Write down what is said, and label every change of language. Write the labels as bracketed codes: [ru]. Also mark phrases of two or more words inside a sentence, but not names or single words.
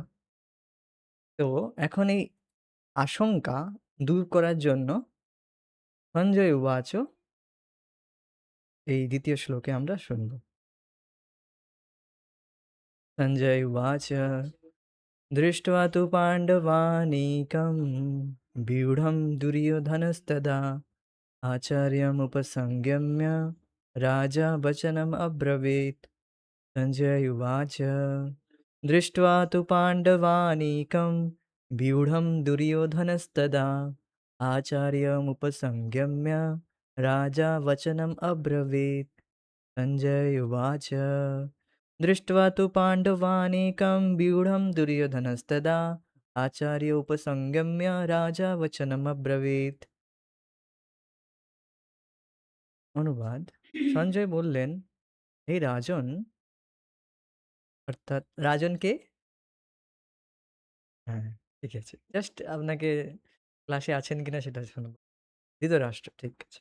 [bn] তো এখন এই আশঙ্কা দূর করার জন্য [sa] সঞ্জয় উবাচ [bn] এই দ্বিতীয় শ্লোকে আমরা শুনব। [sa] সঞ্জয় উবাচ দৃष्ट्वा तु पाण्डवानीकं व्यूढं दुर्योधनस्तदा आचार्यमुपसंगम्य राजा वचनम् अब्रवीत्। सञ्जय उवाच दृष्ट्वा तु पाण्डवानीकं व्यूढं दुर्योधनस्तदा आचार्यमुपसंगम्य राजा वचनम् अब्रवीत्। सञ्जय उवाच दृष्ट्वा तु पाण्डवानीकं व्यूढं दुर्योधनस्तदा आचार्य उपसंगम्य राजा वचनमब्रवीत्। [bn] অনুবাদ: সঞ্জয় বললেন, হে রাজন, অর্থাৎ রাজন কে? হ্যাঁ, ঠিক আছে। জাস্ট আপনাকে ক্লাসে আছেন কিনা সেটা শুনবো। ধৃতরাষ্ট্র, ঠিক আছে।